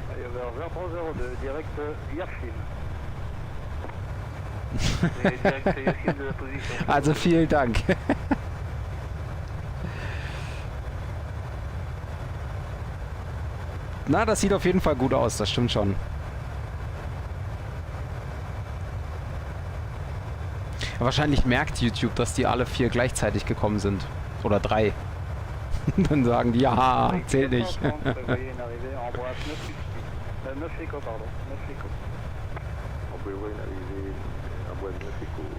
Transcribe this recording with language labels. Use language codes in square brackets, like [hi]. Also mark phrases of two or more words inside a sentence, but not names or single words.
[fr] vers 2302, direct Yachim. Direct Yachim de la position. [de] Also vielen Dank. Na, das sieht auf jeden Fall gut aus, das stimmt schon. Wahrscheinlich merkt YouTube, dass die alle 4 gleichzeitig gekommen sind. Oder 3. Dann sagen die, ja, zählt nicht. [fr] En boîte 9 échos, pardon. 9 échos. On prévoit une arrivée en boîte 9 échos.